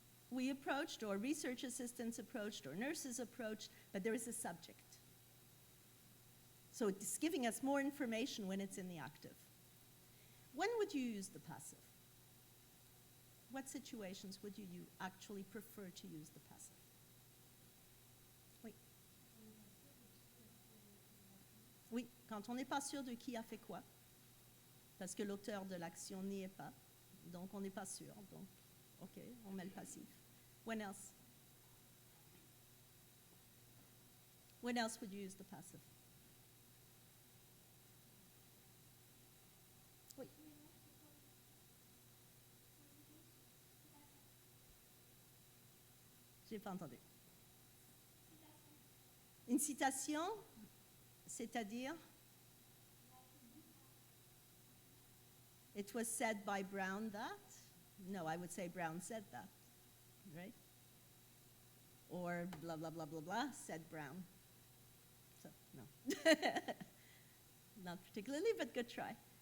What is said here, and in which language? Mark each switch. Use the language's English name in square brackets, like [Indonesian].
[English] we approached, or research assistants approached, or nurses approached, but there is a subject. So it's giving us more information when it's in the active. When would you use the passive? What situations would you actually prefer to use the passive? [French] Oui. Oui, quand on n'est pas sûr de qui a fait quoi, parce que l'auteur de l'action n'y est pas, donc on n'est pas sûr, donc ok, on met le passif. [English] When else? When else would you use the passive? [French] Oui. J'ai pas entendu. Une citation, c'est-à-dire? [English] It was said by Brown that? No, I would say Brown said that, right? Or blah, blah, blah, blah, blah, said Brown. So, no. Not particularly, but good try.